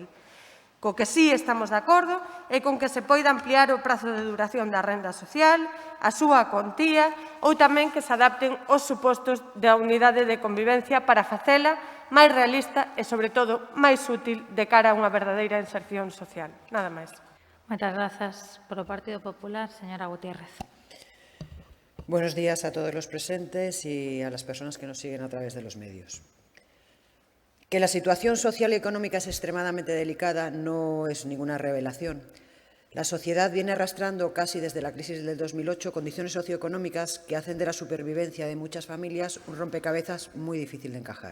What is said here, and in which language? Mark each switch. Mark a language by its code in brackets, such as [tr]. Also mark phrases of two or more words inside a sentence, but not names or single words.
[gl] Co que sí estamos de acordo é con que se poida ampliar o prazo de duración da renda social, a súa contía ou tamén que se adapten os supostos da unidade de convivencia para facela máis realista e, sobre todo, máis útil de cara a unha verdadeira inserción social. Nada máis. Moitas grazas. Por o Partido Popular, señora Gutiérrez. [es] Buenos días a todos los presentes y a las personas que nos siguen a través de los medios. Que la situación social y económica es extremadamente delicada no es ninguna revelación. La sociedad viene arrastrando casi desde la crisis del 2008 condiciones socioeconómicas que hacen de la supervivencia de muchas familias un rompecabezas muy difícil de encajar.